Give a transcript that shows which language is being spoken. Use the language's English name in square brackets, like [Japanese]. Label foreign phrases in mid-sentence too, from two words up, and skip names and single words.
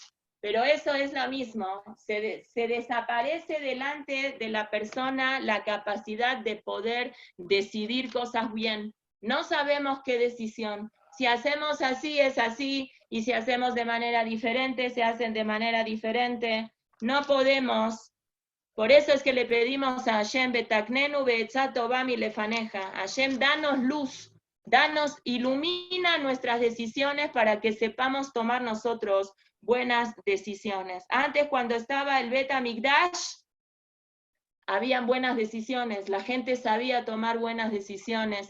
[Spanish] Pero eso es lo mismo, se desaparece delante de la persona la capacidad de poder decidir cosas bien. No sabemos qué decisión. Si hacemos así, es así, y si hacemos de manera diferente, se hacen de manera diferente. No podemos. Por eso es que le pedimos a Hashem, [Hebrew] ותקננו בעצה טובה מלפניך. [Spanish] Hashem, danos luz, ilumina nuestras decisiones para que sepamos tomar nosotros buenas decisiones. Antes, cuando estaba el Bet HaMikdash, habían buenas decisiones, la gente sabía tomar buenas decisiones.